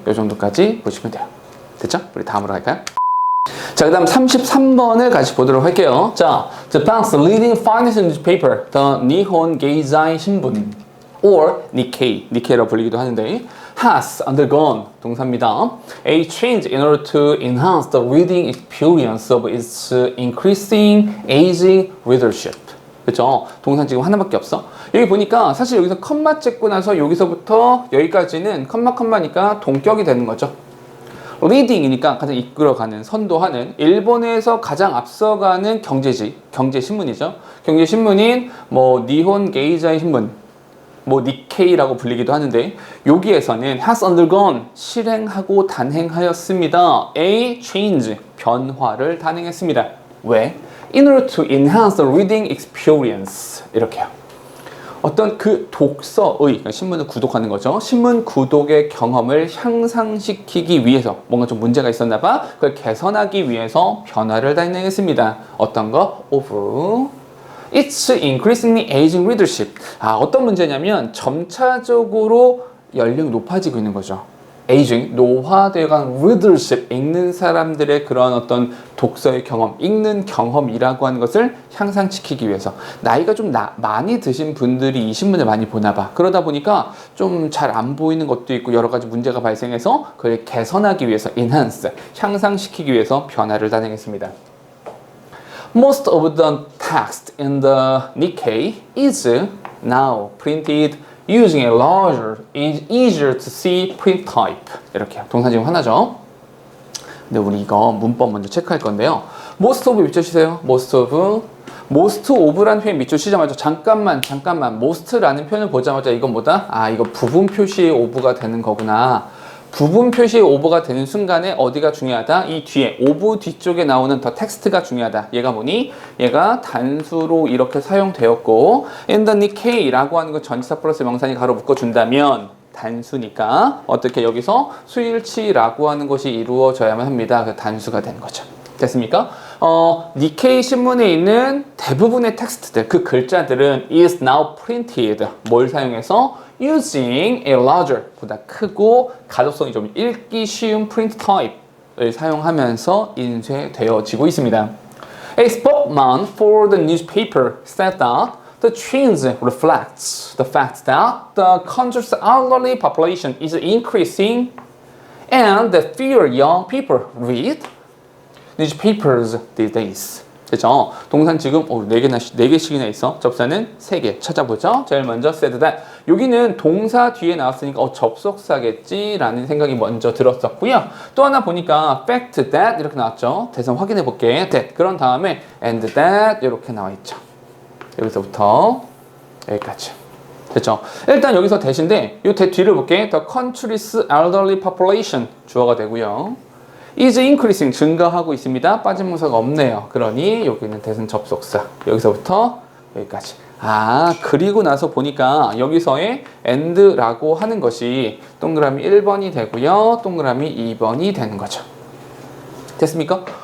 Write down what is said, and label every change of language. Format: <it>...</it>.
<ko>이 정도까지 보시면 돼요. 됐죠? 우리 다음으로 갈까요? 자, 그 다음 33번을 같이 보도록 할게요.</ko> <en>자, Japan's leading financial newspaper, the Nihon Keizai Shimbun, or Nikkei</en> <ko>라고 불리기도 하는데,</ko> <en>has undergone,</en> <ko>동사입니다,</ko> <en>a change in order to enhance the reading experience of its increasing aging readership.</en> <ko>그렇죠? 동사 지금 하나밖에 없어. 여기 보니까 사실 여기서 컴마 찍고 나서 여기서부터 여기까지는 컴마니까 동격이 되는 거죠. 리딩이니까 가장 이끌어가는, 선도하는, 일본에서 가장 앞서가는 경제신문이죠. 경제신문인 니혼 게이자의 신문, 니케이라고 불리기도 하는데, 여기에서는 has undergone, 실행하고 단행하였습니다. A change, 변화를 단행했습니다. 왜?</ko> <en>In order to enhance the reading experience.</en> <ko>이렇게요. 어떤 그 독서의, 그러니까 신문을 구독하는 거죠. 신문 구독의 경험을 향상시키기 위해서 뭔가 좀 문제가 있었나 봐. 그걸 개선하기 위해서 변화를 단행했습니다. 어떤 거? Over.</ko> <en>It's increasingly aging readership.</en> <ko>어떤 문제냐면 점차적으로 연령이 높아지고 있는 거죠. aging, 노화되어가는 readership, 읽는 사람들의 그런 어떤 독서의 경험, 읽는 경험이라고 하는 것을 향상시키기 위해서. 나이가 좀 많이 드신 분들이 이 신문을 많이 보나 봐. 그러다 보니까 좀 잘 안 보이는 것도 있고 여러 가지 문제가 발생해서 그걸 개선하기 위해서 enhance, 향상시키기 위해서 변화를 단행했습니다.</ko> <en>Most of the text in the Nikkei is now printed using a larger, easier to see print type.</en> <ko>이렇게 동사 지금 하나죠. 근데 우리 이거 문법 먼저 체크할 건데요. Most of 밑줄치세요. most of라는 표현 밑줄치자마자 잠깐만 most라는 표현을 보자마자 이건 뭐다? 이거 부분 표시의 of가 되는 거구나. 부분 표시의 over가 되는 순간에 어디가 중요하다? 이 뒤에 over 뒤쪽에 나오는 더 텍스트가 중요하다. 얘가 뭐니? 얘가 단수로 이렇게 사용되었고 in the Nikkei라고 하는 거 전치사 플러스 명사니 가로 묶어준다면 단수니까 어떻게 여기서 수일치라고 하는 것이 이루어져야만 합니다. 그 단수가 되는 거죠. 됐습니까? 니케이 신문에 있는 대부분의 텍스트들, 그 글자들은 is now printed. 뭘 사용해서?</ko> <en>using a larger,</en> <ko>보다 크고 가독성이 좀 읽기 쉬운 print type을 사용하면서 인쇄되어지고 있습니다.</ko> <en>A spokesman for the newspaper said that the change reflects the fact that the country's elderly population is increasing and that fewer young people read newspapers these days.</en> <ko>그죠? 동사는 지금 4개씩이나 있어. 접사는 3개. 찾아보죠. 제일 먼저 said that. 여기는 동사 뒤에 나왔으니까 접속사겠지 라는 생각이 먼저 들었었고요. 또 하나 보니까 fact that 이렇게 나왔죠. 대선 확인해 볼게. that. 그런 다음에 and that 이렇게 나와 있죠. 여기서부터 여기까지. 됐죠? 일단 여기서 대신데 이 대 뒤를 볼게. The country's elderly population 주어가 되고요. is increasing, 증가하고 있습니다. 빠진 문서가 없네요. 그러니 여기는 대신 접속사. 여기서부터 여기까지. 그리고 나서 보니까 여기서의 and라고 하는 것이 동그라미 1번이 되고요. 동그라미 2번이 되는 거죠. 됐습니까?</ko>